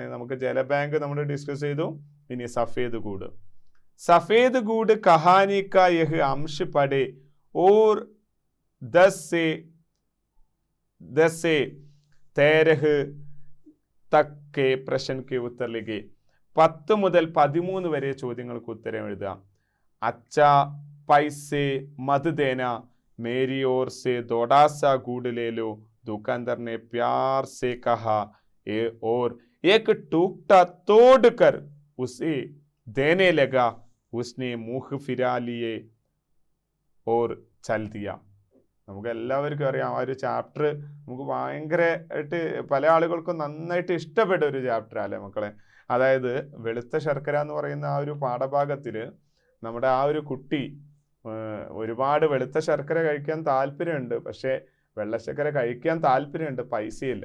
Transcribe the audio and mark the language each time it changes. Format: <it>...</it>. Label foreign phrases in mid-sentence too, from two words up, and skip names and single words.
<ml>നമുക്ക് ജലബാങ്ക് നമ്മൾ ഡിസ്കസ് ചെയ്തു.</ml> <hi>ഇനി सफ़ेद गुड़ कहानी का यह अंश पढ़ें और 10 से 13 तक प्रश्न के उत्तर लिखे</hi> <ml>10 മുതൽ 13 വരെ ചോദ്യങ്ങൾക്ക് ഉത്തരം എഴുതുക.</ml> <hi>अच्छा पैसे मत देना मेरी ओर से थोड़ा सा गुड़ ले लो दुकानदार ने प्यार से कहा और एक टुकड़ा तोड़कर उसे देने लगा. उसने मुंह फिरा लिए और चल दिया.</hi> <ml>നമുക്ക് എല്ലാവർക്കും അറിയാം ആ ഒരു ചാപ്റ്റർ നമുക്ക് ഭയങ്കരമായിട്ട് പല ആളുകൾക്കും നന്നായിട്ട് ഇഷ്ടപ്പെട്ട ഒരു ചാപ്റ്റർ അല്ലേ മക്കളെ. അതായത് വെളുത്ത ശർക്കര എന്ന് പറയുന്ന ആ ഒരു പാഠഭാഗത്തിൽ നമ്മുടെ ആ ഒരു കുട്ടി ഒരുപാട് വെളുത്ത ശർക്കര കഴിക്കാൻ താല്പര്യമുണ്ട്, പക്ഷേ വെള്ളശർക്കര കഴിക്കാൻ താല്പര്യമുണ്ട്, പൈസയില്ല.</ml>